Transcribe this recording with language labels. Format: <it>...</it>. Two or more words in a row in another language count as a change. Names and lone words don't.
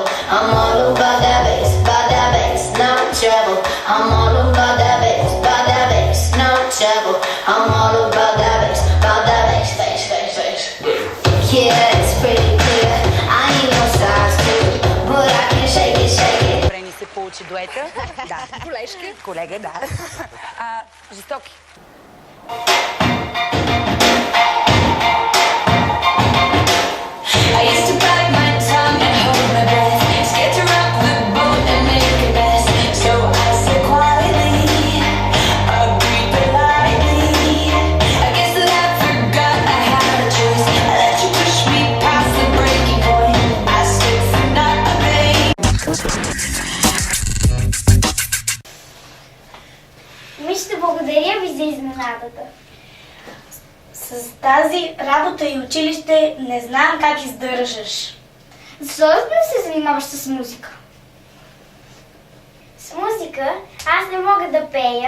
<en>I'm all about that bass, no trouble. I'm all about that bass, no trouble. I'm all about that bass, bass. Yeah, it's pretty clear. I ain't no size two, but I can shake it.</en> <bg>Добре ни се получи дуета. Да. Колежка. Колега, да. Жестоки.</bg> <en>I used to bite my tongue and hold my breath, scared to rock the boat and make a mess. So I said quietly, agreed politely. I guess that I forgot I had a choice. I let you push me past the breaking point. I stood for not obeying.</en> <bg>Миште, благодаря ви за изненадата. С тази работа и училище не знам как издържаш. Защо не се занимаваш с музика? С музика аз не мога да пея.</bg>